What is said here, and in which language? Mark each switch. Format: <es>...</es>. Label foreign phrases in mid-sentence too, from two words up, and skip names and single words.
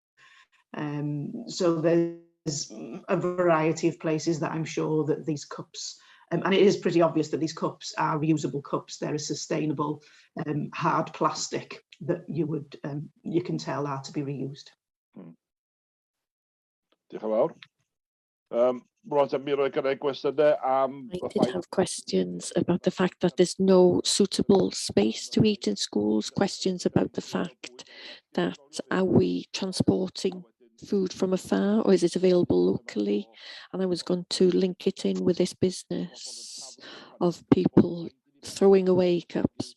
<en>So there's a variety of places that I'm sure that these cups, and it is pretty obvious that these cups are reusable cups. They're a sustainable hard plastic that you can tell are to be reused.</en> <cy>Diolch yn fawr. Roger, mi roi gyda'i gwestiynau am</cy> <en>I</en> <cy>y</cy> <en>did</en> <cy>ffaith</cy> <en>have questions about the fact that there's no suitable space to eat in schools, questions about the fact that are we transporting food from afar or is it available locally? And I was going to link it in with this business of people throwing away cups.</en>